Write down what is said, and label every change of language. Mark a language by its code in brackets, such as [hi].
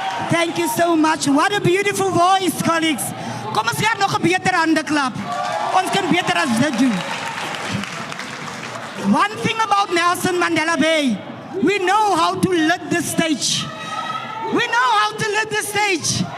[en] Thank you so much. What a beautiful voice, colleagues. [af] Kom ons gee nog 'n beter hande klap. Ons kan beter as dit doen. [en] One thing about Nelson Mandela Bay, we know how to lead the stage. We know how to lead the stage.